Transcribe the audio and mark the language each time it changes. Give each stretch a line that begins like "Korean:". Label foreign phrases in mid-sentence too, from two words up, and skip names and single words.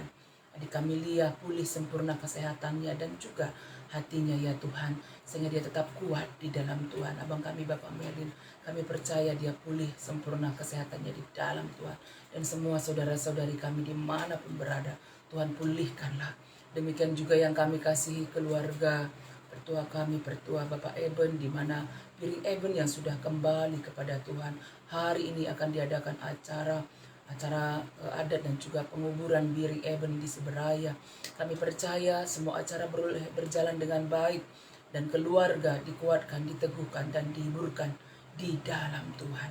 Indonesian: Adik kami Lia pulih sempurna kesehatannya dan juga hatinya ya Tuhan, sehingga dia tetap kuat di dalam Tuhan. Abang kami Bapak Melin, kami percaya dia pulih sempurna kesehatannya di dalam Tuhan. Dan semua saudara-saudari kami dimanapun berada, Tuhan pulihkanlah. Demikian juga yang kami kasihi keluarga pertua kami, pertua Bapak Eben, di mana Piring Eben yang sudah kembali kepada Tuhan. Hari ini akan diadakan acara acara adat dan juga penguburan Biri Eben di Seberaya. Kami percaya semua acara berjalan dengan baik dan keluarga dikuatkan, diteguhkan, dan dihiburkan di dalam Tuhan.